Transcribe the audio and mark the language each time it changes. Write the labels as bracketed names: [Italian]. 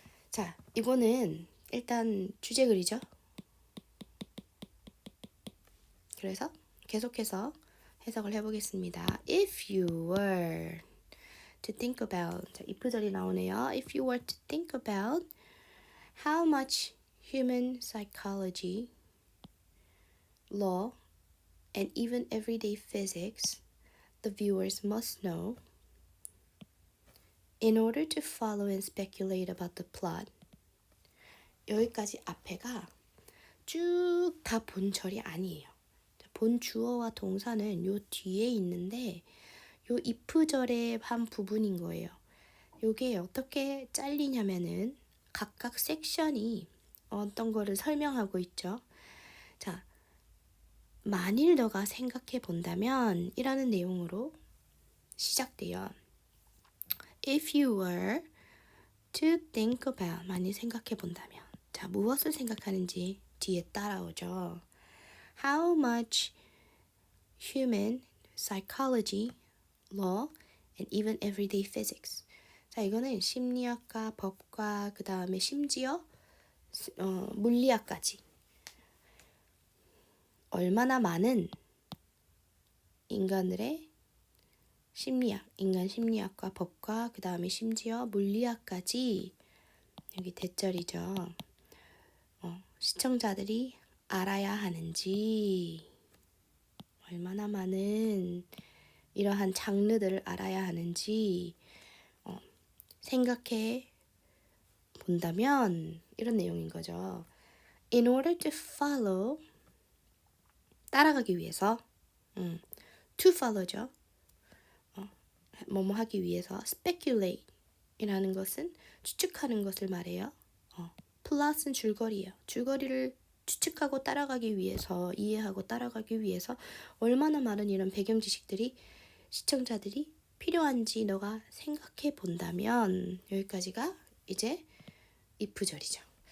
[Korean] 자, 이거는 일단 주제글이죠. 그래서 계속해서 해석을 해보겠습니다. [English] If you were to think about [Korean] 자, if절이 나오네요. [English] If you were to think about how much human psychology, law, and even everyday physics, the viewers must know in order to follow and speculate about the plot. [Korean] 여기까지 앞에가 쭉 다 본절이 아니에요. 본 주어와 동사는 요 뒤에 있는데 요 if절의 한 부분인 거예요. 요게 어떻게 잘리냐면은 각각 섹션이 어떤 거를 설명하고 있죠. 자, 만일 너가 생각해 본다면 이라는 내용으로 시작돼요. [English] If you were to think about, [Korean] 만일 생각해 본다면. 자, 무엇을 생각하는지 뒤에 따라오죠. [English] How much human psychology, law, and even everyday physics. [Korean] 자, 이거는 심리학과, 법과, 그 다음에 심지어 물리학까지. 얼마나 많은 인간들의 심리학, 인간 심리학과 법과 그 다음에 심지어 물리학까지 여기 대절이죠. 시청자들이 알아야 하는지, 얼마나 많은 이러한 장르들을 알아야 하는지 생각해 본다면 이런 내용인 거죠. [English] In order to follow, [Korean] 따라가기 위해서, [English] to follow죠. [Korean] 뭐뭐 하기 위해서, speculate 이라는 것은 추측하는 것을 말해요. 플러스는 줄거리예요. 줄거리를 추측하고 따라가기 위해서, 이해하고 따라가기 위해서 얼마나 많은 이런 배경 지식들이 시청자들이 필요한지 너가 생각해 본다면 여기까지가 이제 if절이죠.